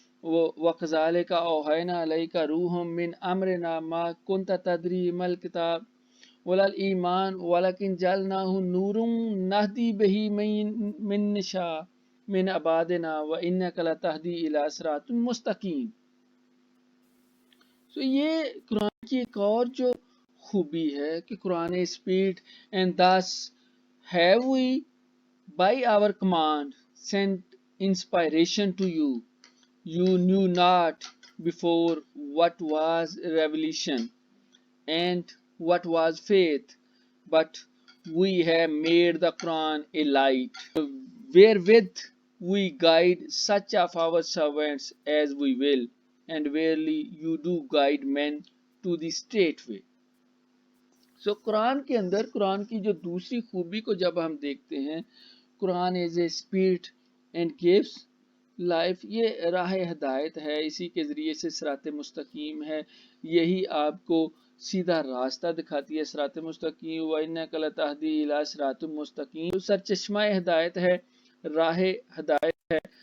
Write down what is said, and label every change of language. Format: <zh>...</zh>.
<ar>وَكَذَلِكَ أَوْحَيْنَا إِلَيْكَ رُوحًا مِّنْ أَمْرِنَا مَا كُنْتَ تَدْرِي مَا الْكِتَابُ وَلَا الْإِيمَانُ وَلَكِنْ جَعَلْنَاهُ نُورًا نَهْدِي بِهِ مَن نَّشَاءُ مِنْ عِبَادِنَا وَإِنَّكَ لَتَهْدِي إِلَىٰ صِرَاطٍ مُّسْتَقِيمٍ.</ar> <ur>تو یہ قرآن کی ایک اور جو خوبی ہے کہ قرآن spirit</ur> <en>and thus have we by our command sent inspiration to you. You knew not before what was revelation and what was faith, but we have made the Quran a light, wherewith we guide such of our servants as we will, and verily you do guide men to the straight way.</en> <ur>سو قرآن کے اندر قرآن کی جو دوسری خوبی کو جب ہم دیکھتے ہیں، قرآن</ur> <en>is a spirit and gives life,</en> <ur>یہ راہ ہدایت ہے، اسی کے ذریعے سے صراط مستقیم ہے، یہی آپ کو سیدھا راستہ دکھاتی ہے، صراط مستقیم</ur> <ar>وَإِنَّكَ لَتَهْدِي إِلَىٰ صِرَاطٍ مستقیم،</ar> <ur>سرچشمہ ہدایت ہے، راہ ہدایت ہے،</ur>